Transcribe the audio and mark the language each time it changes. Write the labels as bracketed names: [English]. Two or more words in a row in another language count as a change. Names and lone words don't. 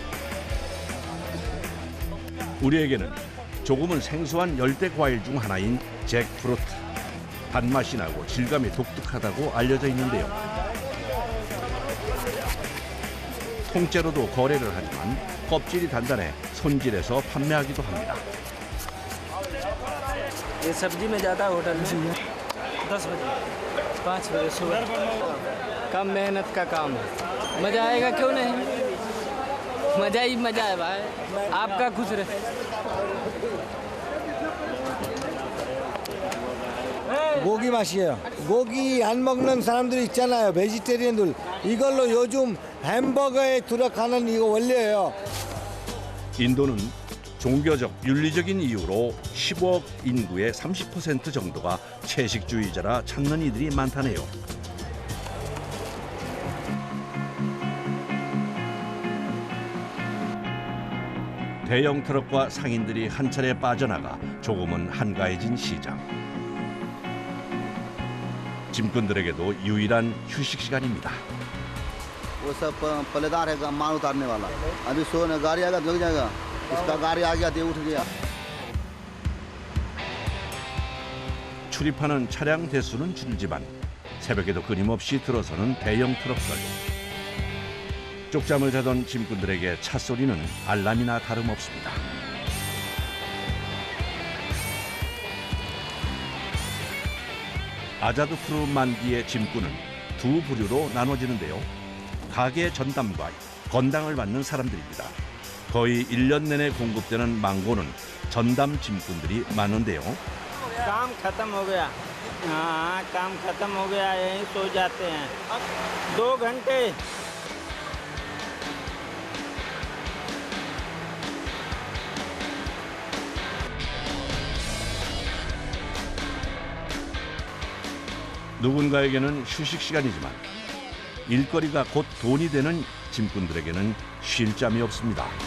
[Korean] 우리에게는 조금은 생소한 열대 과일 중 하나인 잭프루트. 단맛이 나고 질감이 독특하다고 알려져 있는데요. 통째로도 거래를 하지만 껍질이 단단해 손질해서 판매하기도 합니다. [Hindi] ये सब्जी में ज़्यादा होटल में 10 बजे 5 बजे सुबह कम मेहनत का काम है मज़ा आएगा क्यों नहीं मज़ा ही मज़ा है भाई आपका खुश रहे [Korean] 고기 맛이에요. 고기 안 먹는 사람들이 있잖아요. 베지테리언들. 이걸로 요즘 햄버거에 들어가는 이거 원료예요. 인도는 종교적, 윤리적인 이유로 15억 인구의 30% 정도가 채식주의자라 찾는 이들이 많다네요. 대형 트럭과 상인들이 한 차례 빠져나가 조금은 한가해진 시장. 짐꾼들에게도 유일한 휴식 시간입니다. [Hindi] वो सब पलेदार है माल उतारने वाला। अभी सोने गाड़ी आएगा लग जाएगा। इसका गाड़ी आ गया तो उठ गया। [Korean] 출입하는 차량 대수는 줄지만 새벽에도 끊임없이 들어서는 대형 트럭들. 쪽잠을 자던 짐꾼들에게 차 소리는 알람이나 다름없습니다. 아자드푸르 만디의 짐꾼은 두 부류로 나눠지는데요. 가게 전담과 건당을 받는 사람들입니다. 거의 1년 내내 공급되는 망고는 전담 짐꾼들이 많은데요. [Hindi] काम खत्म हो गया हाँ काम खत्म हो गया यहीं सो जाते हैं 2 घंटे [Korean] 누군가에게는 휴식 시간이지만 일거리가 곧 돈이 되는 짐꾼들에게는 쉴 잠이 없습니다.